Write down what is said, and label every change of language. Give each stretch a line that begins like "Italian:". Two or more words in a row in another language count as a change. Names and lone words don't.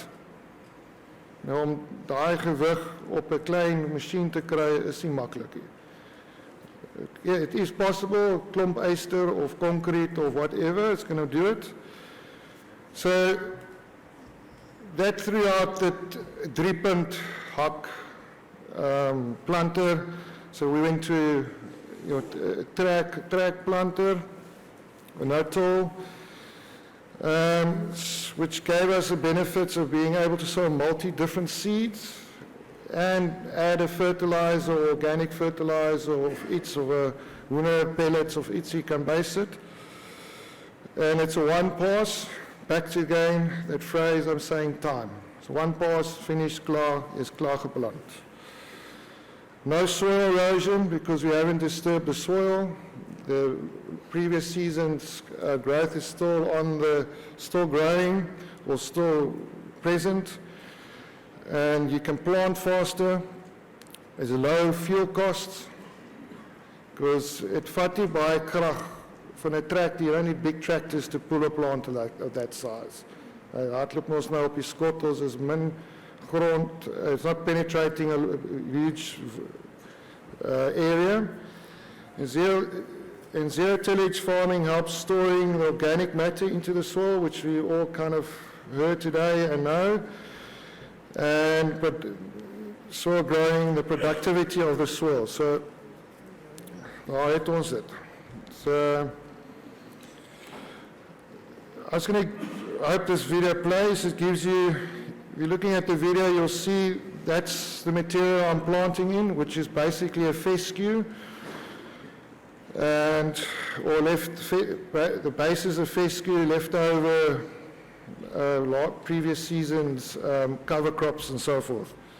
Afrikaans: Nou om daai gewig op 'n klein masjien te kry is nie maklik nie.
English: It is possible,
Afrikaans: klomp yster of
English: concrete or whatever, it's going to do it. So that threw out that
Afrikaans: 3-punt hak planter.
English: So we went to track planter, a no-till, which gave us the benefits of being able to sow multi-different seeds and add a fertilizer, or organic fertilizer
Afrikaans: of iets, of
English: a
Afrikaans: hoender pellets of iets,
English: you can base it. And it's a one pass, back to again, that phrase I'm saying time. So one pass, finished,
Afrikaans: klaar, is klaar geplant.
English: No soil erosion because we haven't disturbed the soil. The previous season's growth is still growing or still present, and you can plant faster. There's a low fuel cost because it
Afrikaans: vat nie baie krag van 'n tractor.
English: You don't need big tractors to pull a plant of that size.
Afrikaans: Hardloop ons nou op die skottels is min grond.
English: It's not penetrating a huge area. And zero tillage farming helps storing the organic matter into the soil, which we all kind of heard today and know, but soil growing, the productivity of the soil. So,
Afrikaans: nou het ons dit.
English: So, I hope this video plays. It gives you, if you're looking at the video, you'll see that's the material I'm planting in, which is basically a fescue. Or the basis of fescue left over previous seasons, cover crops and so forth.